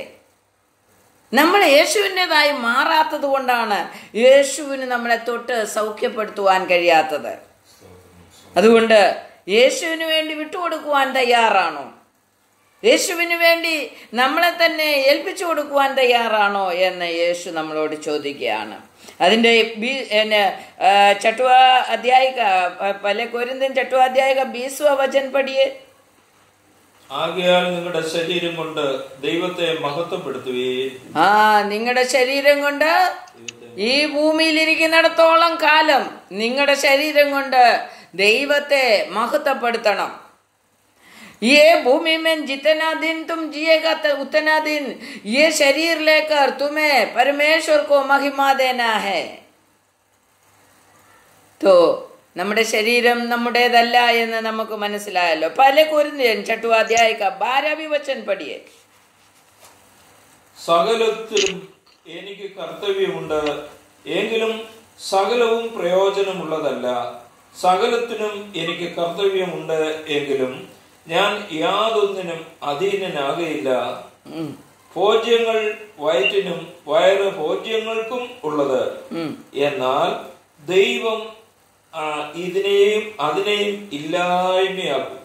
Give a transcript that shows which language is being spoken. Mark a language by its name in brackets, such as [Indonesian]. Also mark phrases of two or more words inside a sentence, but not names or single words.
[Malayalam] നമ്മൾ യേശുവിൻ്റെതായി മാറാത്തത് കൊണ്ടാണ് യേശുവിന് നമ്മളെ തൊട്ട് സൗഖ്യപ്പെടുത്തുവാൻ കഴിയാത്തത്. അതുകൊണ്ട് യേശുവിന് വേണ്ടി വിട്ടുകൊടുക്കുവാൻ തയ്യാറാണോ? യേശുവിന് വേണ്ടി നമ്മളെ തന്നെ ഏൽപ്പിച്ചു കൊടുക്കുവാൻ തയ്യാറാണോ എന്ന് യേശു നമ്മളോട് ചോദിക്കുകയാണ്. [Hindi] അതിൻ്റെ छठवां अध्याय का पहले कोरिन्थियन 6वां अध्याय का 20वां वचन पढ़िए. [Malayalam] ആകയാൽ നിങ്ങളുടെ ശരീരം കൊണ്ട് ദൈവത്തെ മഹത്വപ്പെടുത്തുകയും. നിങ്ങളുടെ ശരീരം കൊണ്ട് ഈ ഭൂമിയിൽ ഇരിക്കുന്നിടത്തോളം കാലം നിങ്ങളുടെ ശരീരം കൊണ്ട് ദൈവത്തെ മഹത്വപ്പെടുത്തണം. [Hindi] ये भूमि में जितना दिन तुम जिएगा उतना दिन ये शरीर लेकर तुम्हें परमेश्वर को महिमा देना है. [Malayalam] तो നമ്മുടെ ശരീരം നമ്മുടേതല്ല എന്ന് നമുക്ക് മനസ്സിലായല്ലോ. [Hindi] पहले कोरिन्थियन 6वां अध्याय का 12वां वचन पढ़िए. [Malayalam] സകലത്തിലും എനിക്ക് കർത്തവ്യമുണ്ട്, എങ്കിലും സകലവും പ്രയോജനമുള്ളതല്ല. സകലത്തിനും എനിക്ക് കർത്തവ്യമുണ്ട്, എങ്കിലും ഞാൻ യാതൊന്നിനും അധീനനാകയില്ല. ഭോജ്യങ്ങൾ വയറ്റിനും വയറ് ഭോജ്യങ്ങൾക്കും ഉള്ളത്, എന്നാൽ ദൈവം ഇതിനെയും അതിനെയും ഇല്ലായ്മയാക്കും.